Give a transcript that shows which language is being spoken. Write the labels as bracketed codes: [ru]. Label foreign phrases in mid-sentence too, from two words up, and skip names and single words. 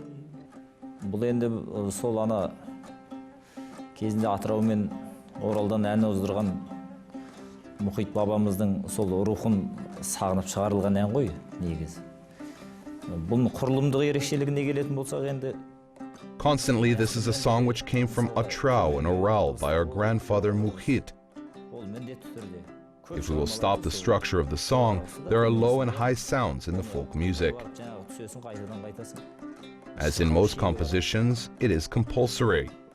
[kk] Бұл енді сол ана кезінде Атырау мен Оралдан ән оздырған Мұхит бабамыздың сол рухын сағынып шығарылған ән ғой негізі. Бұның құрылымдық ерекшелігіне келетін болсақ енді, [en] Constantly, this is a song which came from Atrau and Oral by our grandfather Mukhit. If we will stop the structure of the song, there are low and high sounds in the folk music. As in most compositions, it is compulsory.